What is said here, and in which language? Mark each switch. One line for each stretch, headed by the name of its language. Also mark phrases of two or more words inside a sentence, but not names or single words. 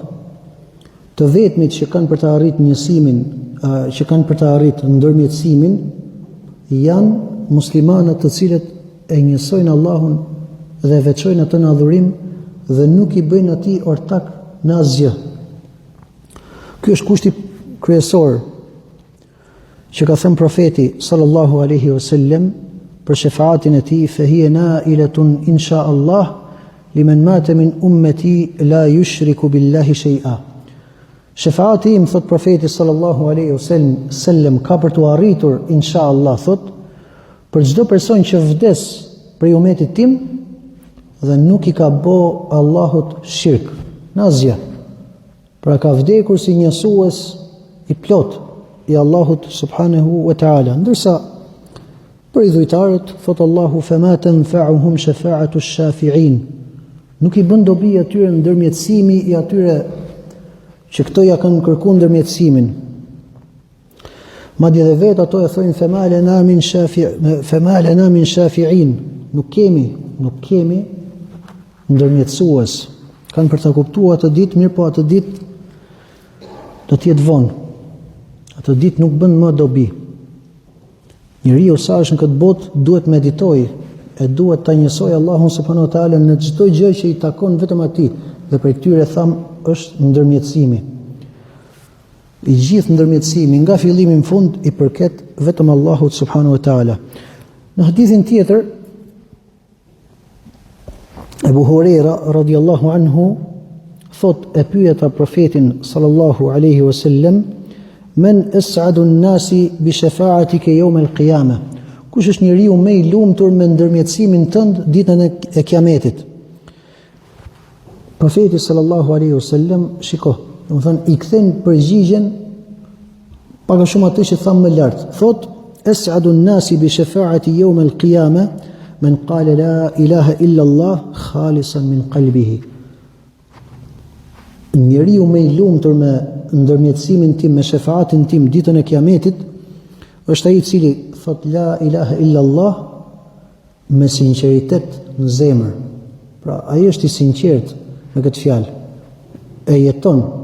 Albanian: Të vetmit që kanë për të arritur njësimin, që kanë për të arritur ndërmjetësimin, janë muslimanët të cilët e njësojnë Allahun dhe veçojnë atë në adhurim dhe nuk i bëjnë atij ortak në asgjë. Ky është kushti kryesor që ka thënë profeti
Arabic: صلى الله عليه وسلم
Albanian: për shefaatin e tij:
Arabic: "فهي نائلة إن شاء الله لمن مات من أمتي لا يشرك بالله شيئا."
Albanian: Shefaati im, thot profeti
Arabic: صلى الله عليه وسلم,
Albanian: ka për të arritur
Arabic: إن شاء الله,
Albanian: thot, për çdo person që vdes prej umetit tim dhe nuk i ka bë Allahut shirk në asgjë. Pra ka vdekur si njësues i plot i Allahut
Arabic: سبحانه وتعالى.
Albanian: Ndërsa për idhujtarët, thot Allahu:
Arabic: "فما تنفعهم شفاعة الشافعين."
Albanian: Nuk i bën dobi atyre ndërmjetësimi i atyre që këto ja kanë kërkuar ndërmjetësimin. Madje dhe vetë ato e thonë:
Arabic: "فما لنا من شافعين."
Albanian: Nuk kemi ndërmjetësues. Kanë për ta kuptuar atë ditë, mirë po atë ditë do të jetë vonë. Atë ditë nuk bën më dobi. Njeriu sa është në këtë botë duhet meditoj e duhet ta njësoj Allahun
Arabic: سبحانه وتعالى
Albanian: në çdo gjë që i takon vetëm atij, dhe për këtyre tham është ndërmjetësimi. I gjithë ndërmjetësimi nga fillimi në fund i përket vetëm Allahut
Arabic: سبحانه وتعالى.
Albanian: Në hadithin tjetër, Ebu Huraira
Arabic: رضي الله عنه
Albanian: thot, e pyeta profetin
Arabic: صلى الله عليه وسلم: "من أسعد الناس بشفاعتك يوم القيامة?"
Albanian: Kush është njeriu më i lumtur me ndërmjetësimin tënd ditën e Kiametit? Profeti
Arabic: صلى الله عليه وسلم,
Albanian: shiko, domethënë i kthen përgjigjen pak a shumë atë që thamë më lart.
Arabic: Thot: "أسعد الناس بشفاعتي يوم القيامة من قال لا إله إلا الله خالصا من قلبه."
Albanian: Njeriu më i lumtur me ndërmjetësimin tim, me shefaatin tim ditën e Kiametit, është ai i cili thot
Arabic: لا إله إلا الله
Albanian: me sinqeritet në zemër. Pra ai është i sinqert me këtë fjalë, e jeton.